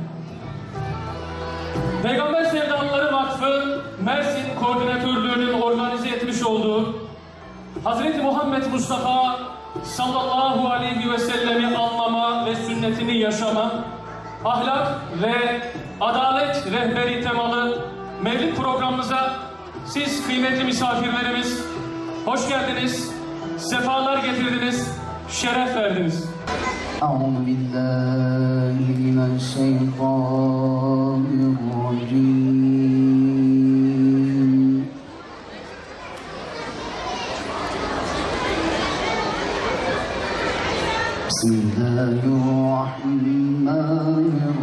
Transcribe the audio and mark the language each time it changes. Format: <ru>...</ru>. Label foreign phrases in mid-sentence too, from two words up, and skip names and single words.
<tr>Peygamber Sevdalıları Vakfı Mersin Koordinatörlüğü'nün organize etmiş olduğu Hazreti Muhammed Mustafa</tr> <ar>صلى الله عليه وسلم</ar> <tr>anlama ve sünnetini yaşama, ahlak ve adalet rehberi temalı mevlid programımıza siz kıymetli misafirlerimiz hoş geldiniz, sefalar getirdiniz, şeref verdiniz.</tr> <ar>أعوذ بالله من الشيطان الرجيم بسم الله الرحمن</ar>